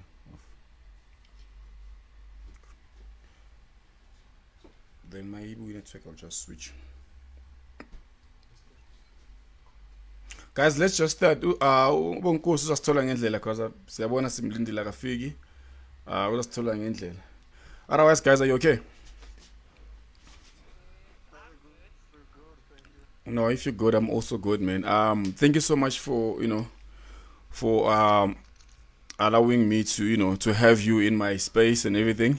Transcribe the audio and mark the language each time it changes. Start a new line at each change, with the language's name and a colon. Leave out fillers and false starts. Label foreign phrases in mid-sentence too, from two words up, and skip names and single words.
English: Off. Then my Igbo network, I'll just switch. Guys, let's just start.
North Ndebele: Ubonkosi uzasithola ngendlela because siyabona simlindile akafiki. Uzasithola ngendlela.
English: Otherwise, guys, are you okay? No, if you're good, I'm also good, man. Thank you so much for for allowing me to to have you in my space and everything.